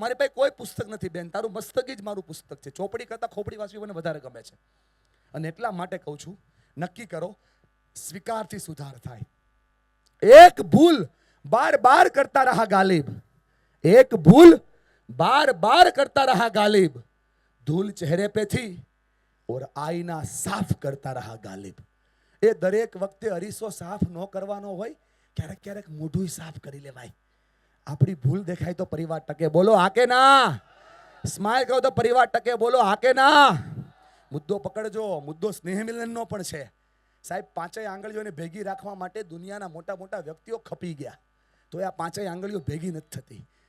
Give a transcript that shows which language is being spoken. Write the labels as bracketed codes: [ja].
[gu] મારી પાસે કોઈ પુસ્તક નથી બેન, તારું મસ્તક જ મારું પુસ્તક છે. ચોપડી કરતા ખોપડી વાંચવી મને વધારે ગમે છે. અને એટલા માટે કહું છું, નક્કી કરો, સ્વીકારથી સુધાર થાય. [hi] એક ભૂલ બાર બાર કરતા રહા ગાલિબ, એક ભૂલ बार बार करता रहा गालिब, धूल चेहरे पे थी और आईना साफ करता रहा गालिब. [gu] એ દરેક વખતે અરીસો સાફ ન કરવાનો હોય, ક્યારેક ક્યારેક મોઢું સાફ કરી લેવાય. આપણી ભૂલ દેખાય તો પરિવાર ટકે. બોલો હા કે ના? સ્માઈલ કરો તો પરિવાર ટકે. બોલો હા કે ના? મુદ્દો પકડજો. મુદ્દો સ્નેહ મિલનનો પણ છે. સાહેબ, પાંચેય આંગળીઓને ભેગી રાખવા માટે દુનિયાના મોટા મોટા વ્યક્તિઓ ખપી ગયા, તો આ પાંચેય આંગળીઓ ભેગી નથી થતી.